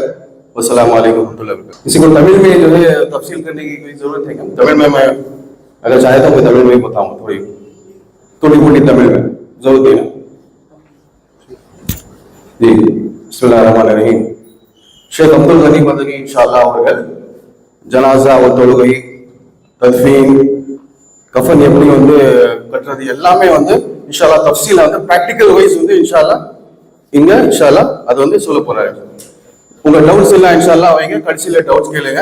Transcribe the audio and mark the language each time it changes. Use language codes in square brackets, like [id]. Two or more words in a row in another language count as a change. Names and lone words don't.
[ar] والسلام علیکم ورحمۃ اللہ وبرکاتہ. [ur] کسی کو تمل میں جو ہے تفصیل کرنے کی کوئی ضرورت ہے کیا؟ تمل میں اگر چاہے تو میں تمل میں ہی بتاؤں, تھوڑی موٹی تمل میں ضرورت ہے. [ar] جی بسم اللہ الرحمن الرحیم. [ta] شیخ عبد الغنی مدنی انشاءاللہ அவர்கள் ஜனாஸா தொழுகை தத்ஃபீன் கஃன் எப்படி வந்து கட்டுறது எல்லாமே வந்து இன்ஷால்லா தஃப்சீலா வந்து [en] practical wise [ta] வந்து இன்ஷால்லா இங்க இன்ஷால்லா அது வந்து சொல்ல போறாரு. உங்க டவுட்ஸ் எல்லாம் இன்ஷால்லா வைங்க, கடைசியில டவுட்ஸ் கேளுங்க.